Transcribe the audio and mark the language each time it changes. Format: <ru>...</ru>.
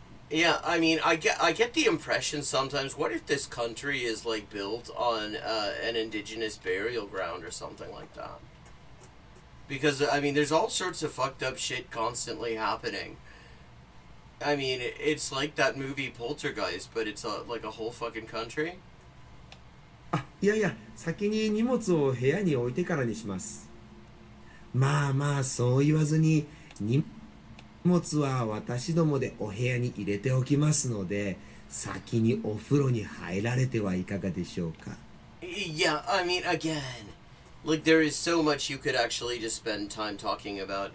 <en>Yeah, I mean, I get the impression sometimes, what if this country is, like, built on an indigenous burial ground or something like that? Because, I mean, there's all sorts of fucked up shit constantly happening. I mean, it's like that movie Poltergeist, but it's like a whole fucking country.</en> <ja>あ、いやいや、先に荷物を部屋に置いてからにします。まあまあ、そう言わずに、荷物は私どもでお部屋に入れておきますので、先にお風呂に入られてはいかがでしょうか。</ja> <en>Yeah, I mean, again, like, there is so much you could actually just spend time talking about.</en>